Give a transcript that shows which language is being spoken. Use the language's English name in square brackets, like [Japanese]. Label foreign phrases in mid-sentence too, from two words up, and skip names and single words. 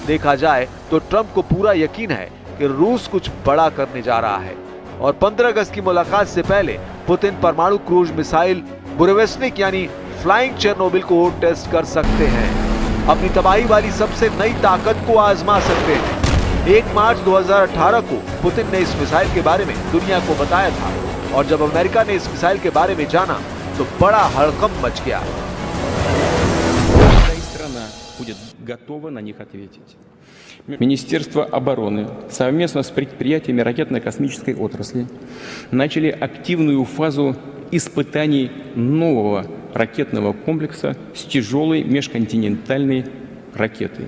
[Hindi] देखा जाए तो ट्रंप को पूरा यकीन है कि रूस कुछ बड़ा करने जा रहा है और 15 अगस्त की मुलाकात से पहले पुतिन परमाणु क्रूज मिसाइल बुरेवेस्निक यानी फ्लाइंग चेरनोबिल को टेस्ट कर सकते हैं। अपनी तबाही वाली सबसे नई ताकत को आजमा सकते हैं। 1 मार्च 2018 को पुतिन ने इस मिसाइल के बारे में दुनिया को बताया था और जब अमेरिका ने इस मिसाइल के बारे में जाना तो बड़ा हड़कंप मच गया। [Russian] Министерство обороны совместно с предприятиями ракетно-космической отрасли начали активную фазу испытаний нового ракетного комплекса с тяжелой межконтинентальной ракетой.